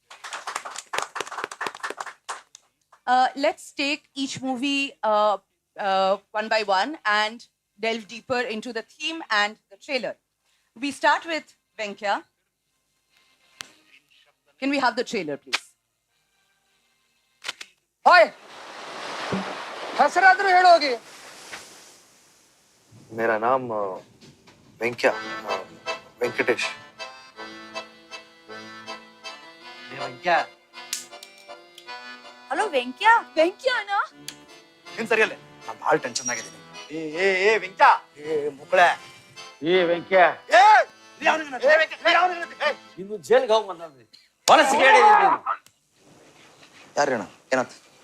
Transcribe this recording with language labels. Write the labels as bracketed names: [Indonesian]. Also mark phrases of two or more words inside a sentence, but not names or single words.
[English] Let's take each movie one by one and delve deeper into the theme and the trailer. We start with Venkya. Can we have the trailer, please? [Kannada] Hi. ಹೆಸರಾದ್ರೂ ಹೇಳೋಗಿ. [Hindi] मेरा नाम वेंक्या वेंकटेश. वेंक्या. [English] Hello, Venkya. Venkya, na? [Kannada] ನೀನ್ ಸರಿಯಲ್ಲ. ನಾನು ಬಹಳ ಟೆನ್ಷನ್ ಆಗಿದ್ದೀನಿ. ಏ ವೆಂಕ್ಯ. ಮುಕ್ಕಳೆ. ವೆಂಕ್ಯ. ಇನ್ನು ಜೈಲ್ಗೆ ಹೋಗಿ ಬಂದ್ರಿ. ಹೊಲಸಿಗೆ ಹೇಳಿದ್ದೀನಿ. ಯಾರೇಣ ಏನಾಯ್ತು?